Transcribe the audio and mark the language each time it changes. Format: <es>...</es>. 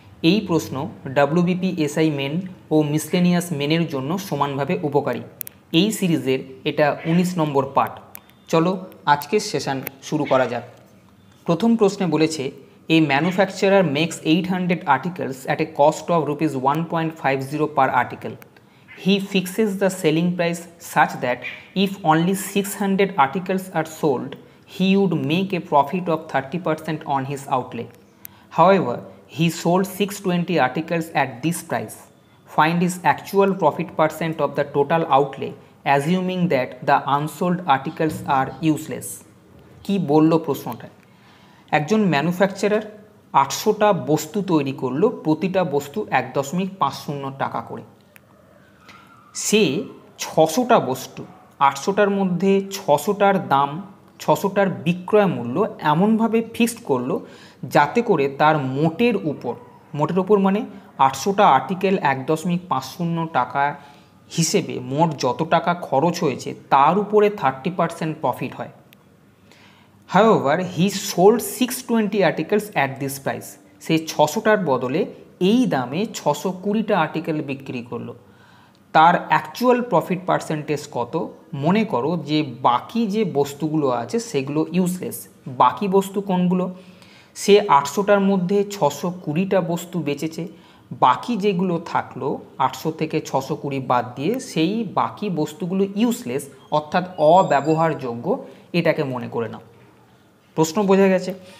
<bn>এই প্রশ্ন WBP SI main ও miscellaneous মেনের জন্য সমানভাবে উপকারী। এই সিরিজের এটা 19 নম্বর পার্ট। চলো আজকের সেশন শুরু করা যাক। প্রথম প্রশ্নে বলেছে,</bn> <en>A manufacturer makes 800 articles at a cost of rupees 1.50 per article. He fixes the selling price such that if only 600 articles are sold, he would make a profit of 30% on his outlay. However, he sold 620 articles at this price. Find his actual profit percent of the total outlay, assuming that the unsold articles are useless.</en> <bn>কি বলল প্রশ্নটা? একজন manufacturer 800টা বস্তু তৈরি করলো, প্রতিটা বস্তু 1.50 টাকা করে। সে 600টা বস্তু, 800টার মধ্যে 600টার দাম, 600টার বিক্রয় মূল্য এমনভাবে ফিক্সড করলো যাতে করে তার মোটের উপর মানে 800টা আর্টিকেল 1.50 টাকা হিসেবে মোট যত টাকা খরচ হয়েছে তার উপরে 30% প্রফিট হয়।</bn> <en>However, he sold 620 articles at this price.</en> <bn>সে 600টার বদলে এই দামে 620টা আর্টিকেল বিক্রি করলো। তার অ্যাকচুয়াল প্রফিট পার্সেন্টেজ কত? মনে করো যে বাকি যে বস্তুগুলো আছে সেগুলো ইউজলেস। বাকি বস্তু কোনগুলো? সে 800টার মধ্যে 620টা বস্তু বেচেছে, বাকি যেগুলো থাকলো 800 থেকে 620 বাদ দিয়ে সেই বাকি বস্তুগুলো ইউজলেস অর্থাৎ অব্যবহারযোগ্য, এটাকে মনে করে নাও। প্রশ্ন বোঝা গেছে?</bn>